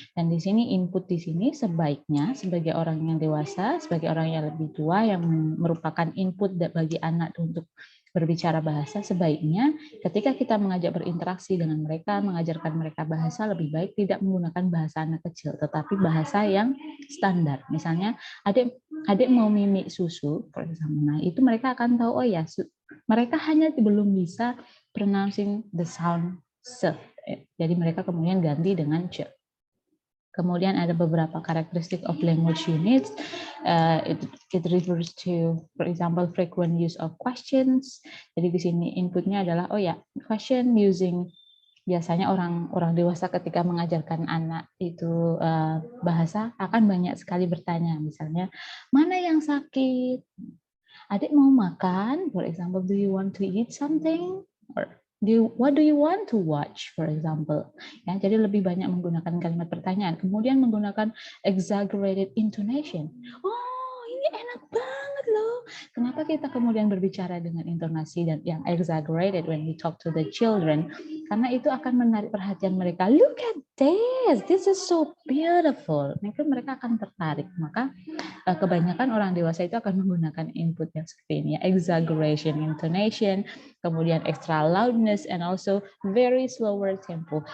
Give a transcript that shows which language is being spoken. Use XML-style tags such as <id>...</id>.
<id>Dan di sini input di sini sebaiknya sebagai orang yang dewasa, sebagai orang yang lebih tua yang merupakan input bagi anak untuk berbicara bahasa, sebaiknya ketika kita mengajak berinteraksi dengan mereka, mengajarkan mereka bahasa, lebih baik tidak menggunakan bahasa anak kecil, tetapi bahasa yang standar. Misalnya, adik mau mimi susu, nah itu mereka akan tahu, oh ya, mereka hanya belum bisa</id> <en>pronouncing the sound s.</en> <id>Jadi mereka kemudian ganti dengan c. Kemudian ada beberapa karakteristik</id> <en>of language units. It refers to, for example, frequent use of questions.</en> <id>Jadi di sini inputnya adalah, oh ya, question using. Biasanya orang dewasa ketika mengajarkan anak itu bahasa akan banyak sekali bertanya. Misalnya, mana yang sakit? Adik mau makan?</id> <en>For example, do you want to eat something? Or what do you want to watch, for example?</en> <id>Ya, jadi lebih banyak menggunakan kalimat pertanyaan. Kemudian menggunakan exaggerated intonation. Oh, ini enak banget loh. Kenapa kita kemudian berbicara dengan intonasi dan yang exaggerated</id> <en>when we talk to the children?</en> <id>Karena itu akan menarik perhatian mereka.</id> <en>Look at this is so beautiful.</en> <id>Mereka akan tertarik. Maka kebanyakan orang dewasa itu akan menggunakan input yang seperti ini, ya.</id> <en>Exaggeration, intonation, kemudian extra loudness, and also very slower tempo.</en>